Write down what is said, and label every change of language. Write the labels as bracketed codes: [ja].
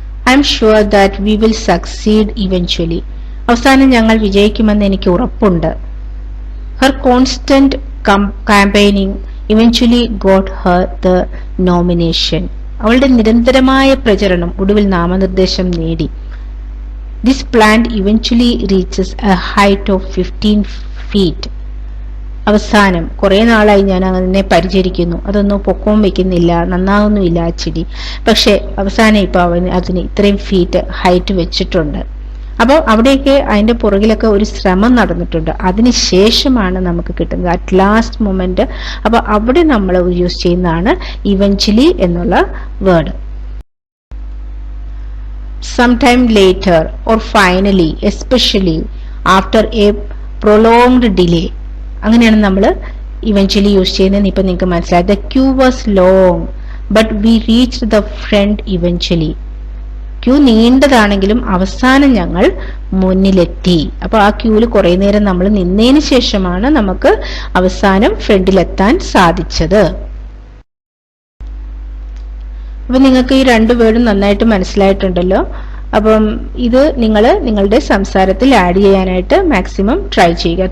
[en] I'm sure that we will succeed eventually. [ml] അവസാനം ഞങ്ങൾ വിജയിക്കുമെന്ന് എനിക്ക് ഉറപ്പുണ്ട്. [en] Her constant campaigning eventually got her the nomination. [ml] അവളുടെ നിരന്തരമായ പ്രചരണം ഒടുവിൽ നാമനിർദ്ദേശം നേടി. [en] This plant eventually reaches a height of 15 feet. [ml] അവസാനം കുറെ നാളായി ഞാൻ അതിനെ പരിചരിക്കുന്നു, അതൊന്നും പൊക്കവും വെക്കുന്നില്ല, നന്നാവുന്നുമില്ല ആ ചെടി. പക്ഷെ അവസാനം ഇപ്പൊ അതിന് ഇത്രയും ഫീറ്റ് ഹൈറ്റ് വെച്ചിട്ടുണ്ട്. അപ്പോൾ അവിടെയൊക്കെ അതിന്റെ പുറകിലൊക്കെ ഒരു ശ്രമം നടന്നിട്ടുണ്ട്. അതിനുശേഷമാണ് നമുക്ക് കിട്ടുന്നത് [en] At last moment. [ml] അപ്പൊ അവിടെ നമ്മൾ യൂസ് ചെയ്യുന്നതാണ് ഇവൻച്വലി എന്നുള്ള word. [en] sometime later or finally, especially after a prolonged delay. [ml] അങ്ങനെയാണ് നമ്മൾ ഇവൻച്വലി യൂസ് ചെയ്യുന്നത്. ഇപ്പൊ നിങ്ങൾക്ക് മനസ്സിലായി. [en] The queue was long but we reached the front eventually. [ml] Q നീണ്ടതാണെങ്കിലും അവസാനം ഞങ്ങൾ മുന്നിലെത്തി. അപ്പൊ ആ ക്യൂവിൽ കുറെ നേരം നമ്മൾ നിന്നതിന് ശേഷമാണ് നമുക്ക് അവസാനം ഫ്രണ്ടിലെത്താൻ സാധിച്ചത്. അപ്പൊ നിങ്ങൾക്ക് ഈ 2 വേർഡും നന്നായിട്ട് മനസ്സിലായിട്ടുണ്ടല്ലോ. അപ്പം ഇത് നിങ്ങൾ നിങ്ങളുടെ സംസാരത്തിൽ ആഡ് ചെയ്യാനായിട്ട് മാക്സിമം ട്രൈ ചെയ്യുക.